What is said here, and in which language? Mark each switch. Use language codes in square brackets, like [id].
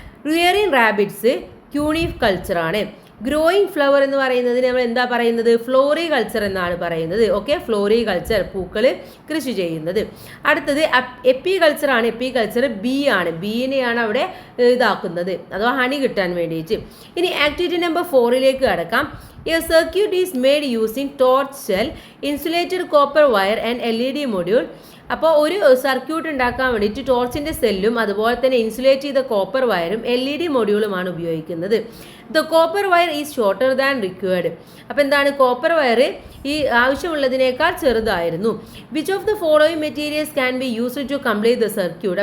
[en] rearing rabbits [ml] ക്യൂണീഫ് കൾച്ചറാണ്. [en] growing flower [ml] എന്ന് പറയുന്നതിന് നമ്മൾ എന്താ പറയുന്നത്? ഫ്ലോറി കൾച്ചർ എന്നാണ് പറയുന്നത്. ഓക്കെ, ഫ്ലോറി കൾച്ചർ, പൂക്കൾ കൃഷി ചെയ്യുന്നത്. അടുത്തത് എപ്പി കൾച്ചറാണ്. എപ്പി കൾച്ചർ ബി ആണ്. ബീനെയാണ് അവിടെ ഇതാക്കുന്നത് അഥവാ ഹണി കിട്ടാൻ വേണ്ടിയിട്ട്. ഇനി ആക്ടിവിറ്റി നമ്പർ 4ലേക്ക് കടക്കാം. [en] A circuit is made using torch cell, insulated copper wire and LED module. [ml] അപ്പോൾ ഒരു സർക്യൂട്ട് ഉണ്ടാക്കാൻ വേണ്ടിയിട്ട് ടോർച്ചിൻ്റെ സെല്ലും അതുപോലെ തന്നെ ഇൻസുലേറ്റ് ചെയ്ത കോപ്പർ വയറും LED മൊഡ്യൂളുമാണ് ഉപയോഗിക്കുന്നത്. [en] The copper wire is shorter than required. [ml] അപ്പോൾ എന്താണ്? കോപ്പർ വയർ ഈ ആവശ്യമുള്ളതിനേക്കാൾ ചെറുതായിരുന്നു. [en] Which of the following materials can be used to complete the circuit.